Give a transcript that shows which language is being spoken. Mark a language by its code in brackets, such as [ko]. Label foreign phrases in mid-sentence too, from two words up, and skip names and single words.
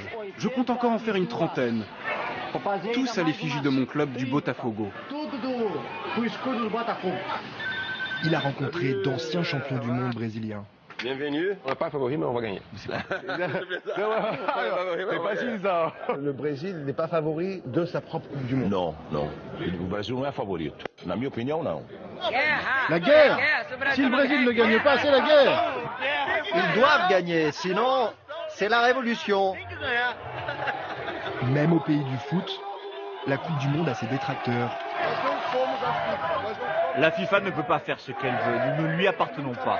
[fr] Je compte encore en faire une trentaine. Tous à l'effigie de mon club du Botafogo. Il a rencontré d'anciens champions du monde brésiliens. Bienvenue. On n'est pas favori, mais on va gagner. C'est facile ça. Le Brésil n'est pas favori de sa propre Coupe du Monde. Non, non. Le Brésil [pt] não é favorito. Na minha opinião, não. [fr] La guerre. Si le Brésil ne gagne pas, c'est la guerre. Ils doivent gagner, sinon c'est la révolution. Même au pays du foot, la Coupe du Monde a ses détracteurs. La FIFA ne peut pas faire ce qu'elle veut, nous ne lui appartenons pas.